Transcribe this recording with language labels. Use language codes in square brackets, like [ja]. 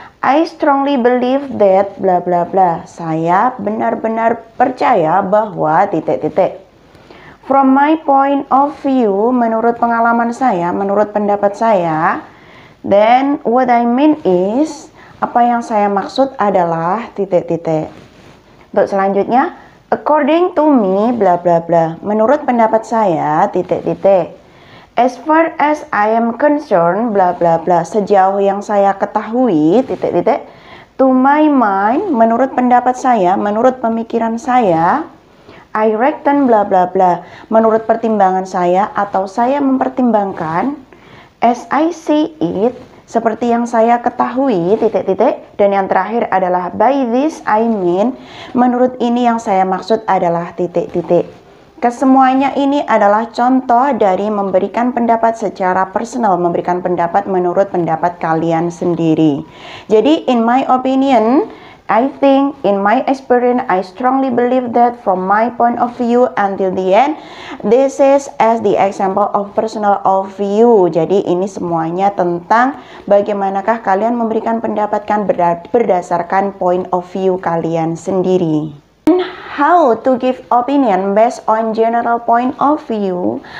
[en] I strongly believe that bla bla bla. [id] Saya benar-benar percaya bahwa titik-titik. [en] From my point of view, [id] menurut pengalaman saya, menurut pendapat saya. [en] Then what I mean is, [id] apa yang saya maksud adalah titik-titik. Untuk selanjutnya, [en] according to me bla bla bla. [id] Menurut pendapat saya titik-titik. [en] As far as I am concerned bla bla bla. [id] Sejauh yang saya ketahui titik-titik. [en] To my mind, [id] menurut pendapat saya, menurut pemikiran saya. [en] I reckon bla bla bla. [id] Menurut pertimbangan saya atau saya mempertimbangkan. [en] As I see it, [id] seperti yang saya ketahui titik-titik. Dan yang terakhir adalah [en] by this I mean, [id] menurut ini yang saya maksud adalah titik-titik. Kesemuanya ini adalah contoh dari memberikan pendapat secara personal, memberikan pendapat menurut pendapat kalian sendiri. [en] Jadi in my opinion, I think, in my experience, I strongly believe that from my point of view until the end, this is as the example of personal of view. [id] Jadi ini semuanya tentang bagaimanakah kalian memberikan pendapat berdasarkan point of view kalian sendiri. [en] How to give opinion based on general point of view?